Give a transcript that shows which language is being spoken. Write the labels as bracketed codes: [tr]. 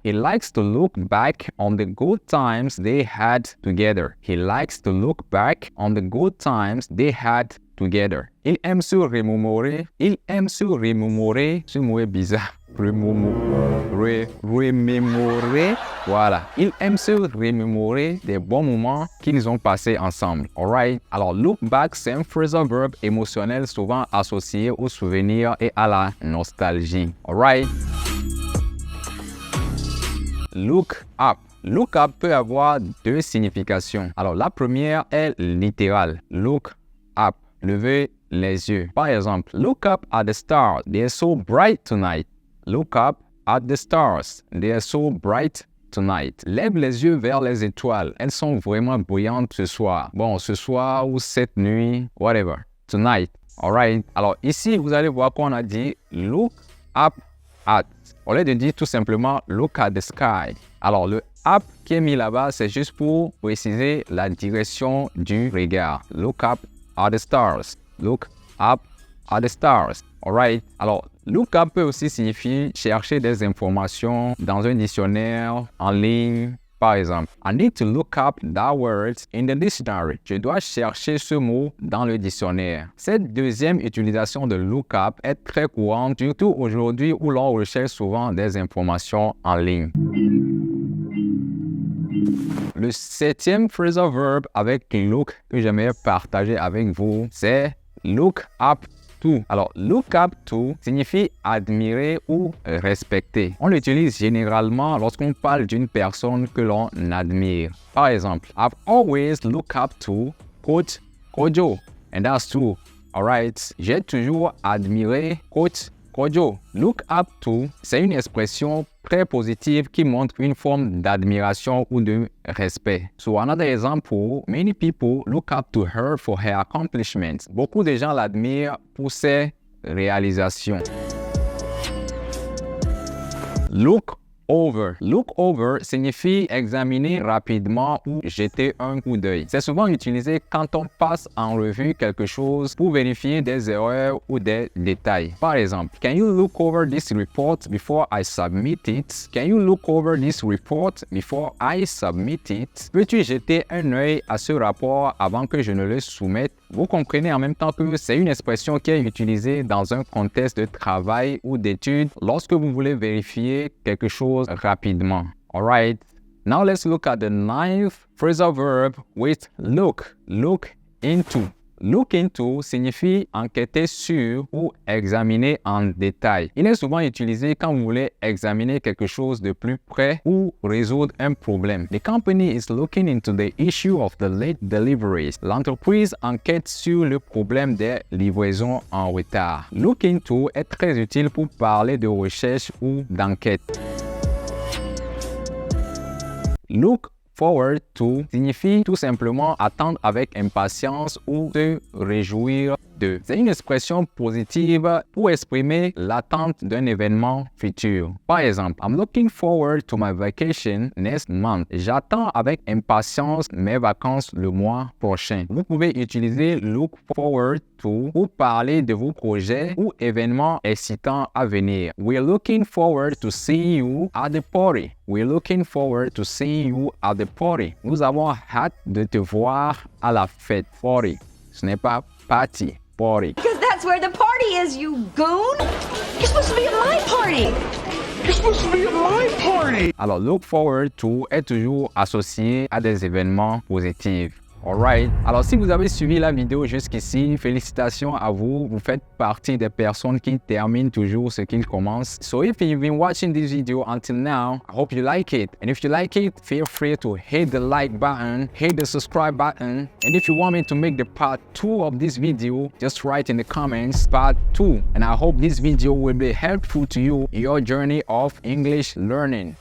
[en] He likes to look back on the good times they had together. He likes to look back on the good times they had [fr] together. Il aime se remémorer. Il aime se remémorer. Ce mot est bizarre. Remémorer. Voilà. Il aime se remémorer des bons moments qu'ils ont passés ensemble. Alright? Alors, look back, c'est un phrasal verb émotionnel souvent associé aux souvenirs et à la nostalgie. Alright? Look up. Look up peut avoir deux significations. Alors, la première est littérale. Look up. Levez les yeux. Par exemple, [en] look up at the stars. They are so bright tonight. Look up at the stars. They are so bright tonight. [fr] Lève les yeux vers les étoiles. Elles sont vraiment brillantes ce soir. Bon, ce soir ou cette nuit, [en] whatever. Tonight. Alright. [fr] Alors ici, vous allez voir qu'on a dit look up at. Au lieu de dire tout simplement [en] look at the sky. [fr] Alors le up qui est mis là-bas, c'est juste pour préciser la direction du regard. [en] Look up at the stars. Look up at the stars. Alright. [fr] Alors, look up peut aussi signifier chercher des informations dans un dictionnaire en ligne. Par exemple, [en] I need to look up that word in the dictionary. [fr] Je dois chercher ce mot dans le dictionnaire. Cette deuxième utilisation de look up est très courante, surtout aujourd'hui où l'on recherche souvent des informations en ligne. Le septième phrasal verb avec look que j'aimerais partager avec vous, c'est look up to. Alors, look up to signifie admirer ou respecter. On l'utilise généralement lorsqu'on parle d'une personne que l'on admire. Par exemple, [en] I've always looked up to Coach Kojo. And that's true. Alright. [fr] J'ai toujours admiré Coach Kojo. Look up to, c'est une expression très positive qui montre une forme d'admiration ou de respect. [en] So another example, many people look up to her for her accomplishments. [fr] Beaucoup de gens l'admirent pour ses réalisations. Look over. Look over signifie examiner rapidement ou jeter un coup d'œil. C'est souvent utilisé quand on passe en revue quelque chose pour vérifier des erreurs ou des détails. Par exemple, [en] can you look over this report before I submit it? Can you look over this report before I submit it? [fr] Peux-tu jeter un œil à ce rapport avant que je ne le soumette? Vous comprenez en même temps que c'est une expression qui est utilisée dans un contexte de travail ou d'études lorsque vous voulez vérifier quelque chose rapidement. [en] Alright. Now let's look at the ninth phrasal verb with look. Look into. [fr] Look into signifie enquêter sur ou examiner en détail. Il est souvent utilisé quand vous voulez examiner quelque chose de plus près ou résoudre un problème. [en] The company is looking into the issue of the late deliveries. [fr] L'entreprise enquête sur le problème des livraisons en retard. Look into est très utile pour parler de recherche ou d'enquête. Look forward to signifie tout simplement attendre avec impatience ou se réjouir de. C'est une expression positive pour exprimer l'attente d'un événement futur. Par exemple, [en] I'm looking forward to my vacation next month. [fr] J'attends avec impatience mes vacances le mois prochain. Vous pouvez utiliser look forward to pour parler de vos projets ou événements excitants à venir. [en] We're looking forward to seeing you at the party. We're looking forward to seeing you at the party. [fr] Nous avons hâte de te voir à la fête. Party. Ce n'est pas party. Party. [en] Because that's where the party is, you goon! You're supposed to be at my party! You're supposed to be at my party! [fr] Alors, look forward to est toujours associé à des événements positifs. Alright. Alors, si vous avez suivi la vidéo jusqu'ici, félicitations à vous. Vous faites partie des personnes qui terminent toujours ce qu'ils commencent. [en] So if you've been watching this video until now, I hope you like it. And if you like it, feel free to hit the like button, hit the subscribe button. And if you want me to make the part 2 of this video, just write in the comments part 2. And I hope this video will be helpful to you in your journey of English learning.